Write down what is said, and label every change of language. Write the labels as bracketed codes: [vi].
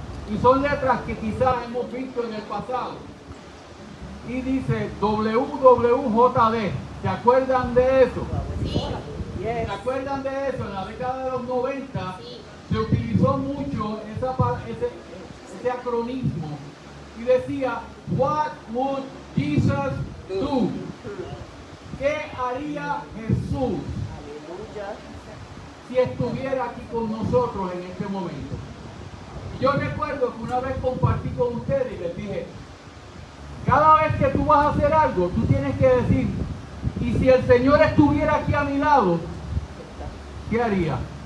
[es] Y son letras que quizás hemos visto en el pasado. Y dice WWJD. ¿Se acuerdan de eso? Sí. ¿Se acuerdan de eso? En la década de los 90 se utilizó mucho ese acronismo. Y decía, [en] What would Jesus do? [es] ¿Qué haría Jesús si estuviera aquí con nosotros en este momento? Yo recuerdo que una vez compartí con ustedes y les dije, cada vez que tú vas a hacer algo, tú tienes que decir, y si el Señor estuviera aquí a mi lado, ¿qué haría?